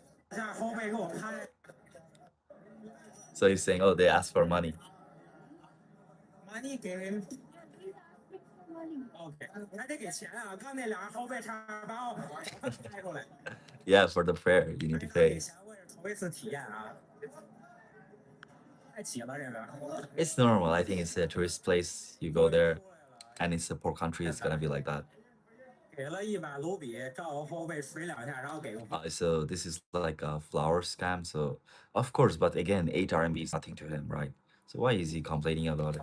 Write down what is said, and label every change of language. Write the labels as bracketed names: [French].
[Chinese] 下后背给我拍 [English] So he's saying, oh, they ask for money. money [Chinese] 给人 [English] Yeah, these are fixed for money. [Chinese] OK，还得给钱啊！刚那俩人后背差点把我拍出来， [English] Yeah, for the fare, you need to [Chinese] 给 [English] pay. [Chinese] 钱我也是头一次体验啊，太挤了这个。 [English] It's normal. I think it's a tourist place. You go there, and it's a poor country. It's gonna be like that. [Chinese] 给了100卢比，照我后背捶2下，然后给个 [English] So this is like a flower scam. So of course, but again, 8 RMB is nothing to him, right? So why is he complaining about it?